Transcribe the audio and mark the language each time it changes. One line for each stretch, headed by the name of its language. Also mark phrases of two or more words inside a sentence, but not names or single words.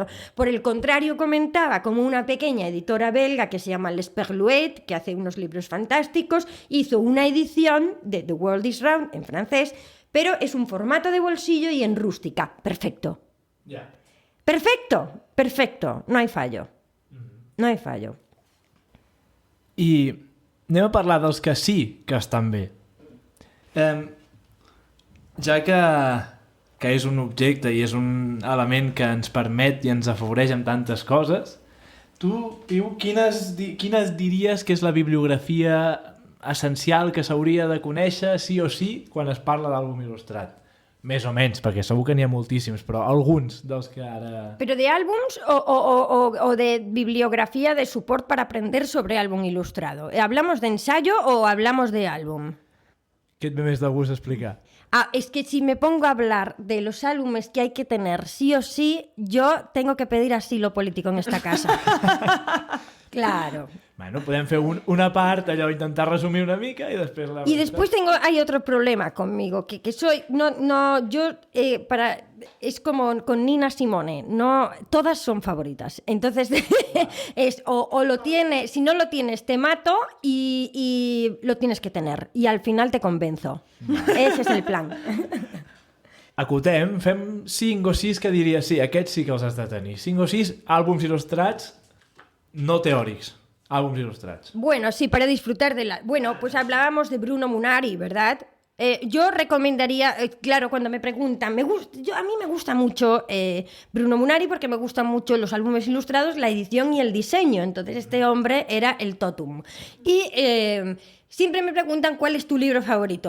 Spanish: Por el contrario, comentaba como una pequeña editora belga que se llama L'Esperluette, que hace unos libros fantásticos, hizo una edición de The World is Round en francés, pero es un formato de bolsillo y en rústica. Perfecto. Ja. Perfecto. No hay fallo. No hay fallo.
Catalan: I anem a parlar dels que sí que estan bé. Ja que és un objecte i és un element que ens permet i ens afavoreix amb tantes coses, tu, Piu, quines diries que és la bibliografia essencial que s'hauria de conèixer sí o sí quan es parla d'àlbum il·lustrat? Més o menys, perquè segur que n'hi ha moltíssims, però alguns dels que ara...
Spanish: ¿Pero de álbums o de bibliografía de support para aprender sobre álbum ilustrado? ¿Hablamos de ensayo o hablamos de álbum?
Catalan: Què et ve més de gust explicar?
Spanish: Es que si me pongo a hablar de los álbumes que hay que tener sí o sí, yo tengo que pedir asilo político en esta casa. Claro.
Catalan: Bueno, podem fer una part, allò, intentar resumir una mica i després la...
Spanish: Y después hay otro problema conmigo, que soy, es como con Nina Simone, no, todas son favoritas. Entonces, es o lo tienes, si no lo tienes, te mato y lo tienes que tener. Y al final te convenzo. Ese es el plan.
Catalan: Acotem, fem 5 o 6 que diria sí, aquests sí que els has de tenir. 5 o 6 àlbums il·lustrats no teòrics.
Spanish: Álbumes ilustrados. Bueno, sí, para disfrutar de la... Bueno, pues hablábamos de Bruno Munari, ¿verdad? Yo recomendaría, claro, cuando me preguntan, a mí me gusta mucho Bruno Munari porque me gustan mucho los álbumes ilustrados, la edición y el diseño. Entonces este hombre era el totum. Y siempre me preguntan cuál es tu libro favorito.